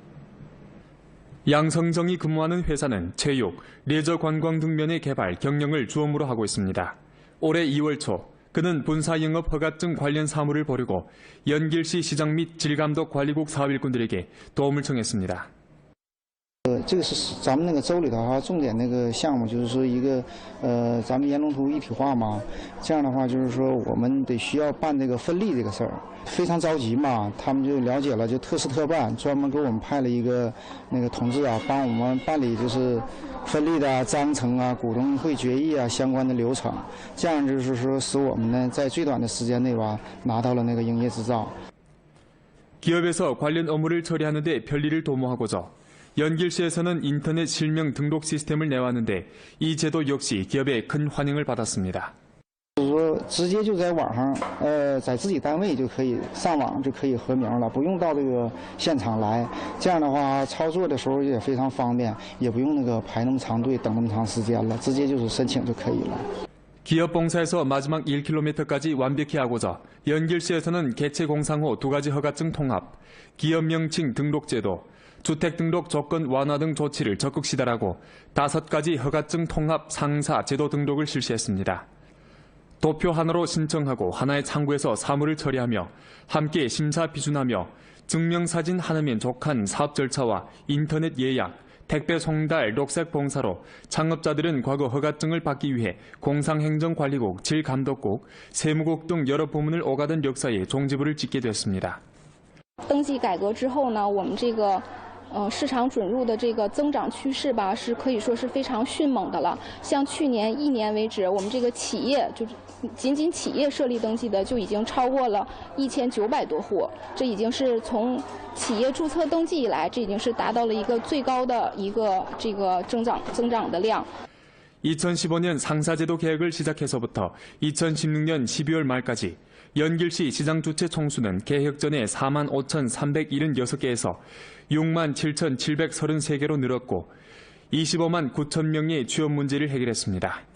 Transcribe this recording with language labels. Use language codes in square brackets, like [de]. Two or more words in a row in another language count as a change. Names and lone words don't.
[ko] 양성정이 근무하는 회사는 체육, 레저 관광 등 면의 개발, 경영을 주업무로 하고 있습니다. 올해 2월 초 그는 본사 영업 허가증 관련 사무를 벌이고 연길시 시장 및 질감독 관리국 사업 일꾼들에게 도움을 청했습니다. [zh] 这个是咱们那个州里头重点那个项目，就是说一个咱们沿龙图一体化嘛。这样的话，就是说我们得需要办这个分立这个事儿，非常着急嘛。他们就了解了，就特事特办，专门给我们派了一个那个同志啊，帮我们办理就是分立的章程啊、股东会决议啊相关的流程。这样就是说使我们呢在最短的时间内吧拿到了那个营业执照。 [ko] 기업에서 관련 업무를 처리하는 데 편리를 도모하고자 연길시에서는 인터넷 실명 등록 시스템을 내왔는데 이 제도 역시 기업의 큰 환영을 받았습니다. [zh] 就是说，直接就在网上，在自己单位就可以上网就可以核名了，不用到这个现场来。这样的话，操作的时候也非常方便，也不用那个排那么长队等那么长时间了，直接就是申请就可以了。 [ko] 기업 봉사에서 마지막 1km까지 완벽히 하고자 연길시에서는 개체 공상호 2가지 허가증 통합, 기업 명칭 등록 제도, 주택 등록 조건 완화 등 조치를 적극 시달하고 5가지 허가증 통합 상사 제도 등록을 실시했습니다. 도표 하나로 신청하고 하나의 창구에서 사무를 처리하며 함께 심사 비준하며 증명사진 하나면 족한 사업 절차와 인터넷 예약, 택배 송달, 녹색 봉사로 창업자들은 과거 허가증을 받기 위해 공상행정관리국, 질감독국, 세무국 등 여러 부문을 오가던 역사에 종지부를 찍게 됐습니다. [zh] 登记改革之后呢，我们这个市场准入的这个增长趋势吧，是可以说是非常迅猛的了。像去年1年为止，我们这个企业就是仅企业设立登记的就已经超过了1900多户，这已经是从企业注册登记以来，这已经是达到了一个最高的一个这个增长的量。 [ko] 2015년 상사제도 개혁을 시작해서부터 2016년 12월 말까지 연길시 시장주체 총수는 개혁 전에 45,376개에서 67,733개로 늘었고 25만 9천 명의 취업 문제를 해결했습니다.